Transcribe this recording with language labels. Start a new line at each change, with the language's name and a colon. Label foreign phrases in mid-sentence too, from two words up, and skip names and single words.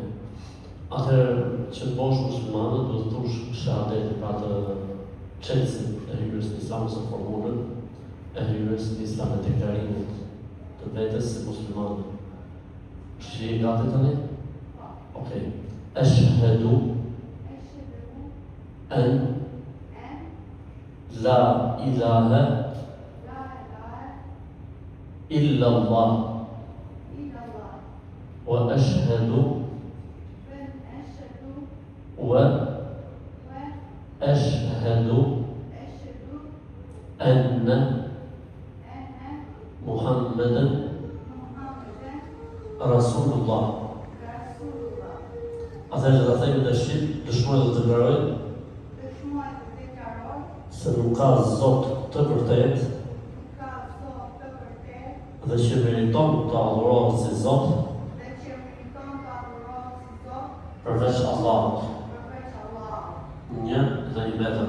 Albanian: Atëherë që të bosh muslimanët do të thush shahadetin pra të çelësin e hyrjes në Islam ose formulën e hyrjes në Islam e deklarimit të vetes si musliman. Që je gati tani? Okej.
Arabic: أشهد أن لا إله إلا الله وأشهد أن محمدا رسول الله.
Albanian: Atëherë do të themi në shqip, dëshmoj dhe të deklaroj se nuk ka Zot të vërtet dhe që meriton të adhurohet si Zot përveç Allahut, një dhe i vetëm.